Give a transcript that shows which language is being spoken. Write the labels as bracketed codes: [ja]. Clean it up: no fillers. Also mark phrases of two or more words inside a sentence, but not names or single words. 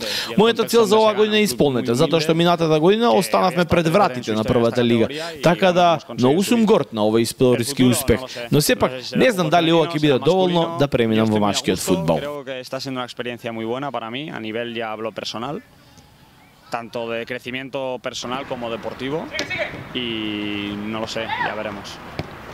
[mk] Мојата цел за оваа година е исполнета, затоа што минатата година останавме пред вратите на првата лига. Така да, многу сум горд на овој историски успех. Но сепак, не знам дали ова ќе биде доволно да преминам во машкиот фудбал. [es] Creo que está siendo una experiencia muy buena para mí, a nivel ya hablo personal. Tanto de crecimiento personal como deportivo, y no lo sé, ya veremos.